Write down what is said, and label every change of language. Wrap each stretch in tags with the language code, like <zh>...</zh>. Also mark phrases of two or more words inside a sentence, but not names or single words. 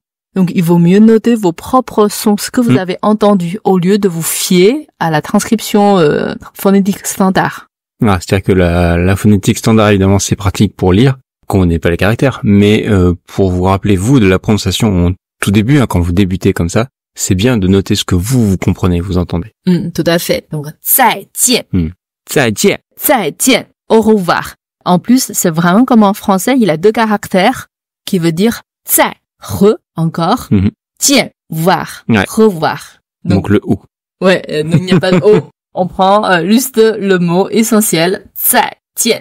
<fr>Donc, il vaut mieux noter vos propres sons, ce que vous avez entendu, au lieu de vous fier à la transcription phonétique standard. Ah, c'est-à-dire que la phonétique standard, évidemment, c'est pratique pour lire, quand on n'est pas les caractères, mais pour vous rappeler, vous, de la prononciation au tout début, quand vous débutez comme ça, c'est bien de noter ce que vous comprenez, vous entendez. Tout à fait. Donc,</fr> <zh>再见. 再见. 再见.</zh> <fr>Au revoir. En plus, c'est vraiment comme en français, il a 2 caractères qui veut dire 再, encore, 见, voir, revoir. Donc le O. Ouais, donc il n'y a pas de O. On prend juste le mot essentiel,</fr> <zh>再见.</zh>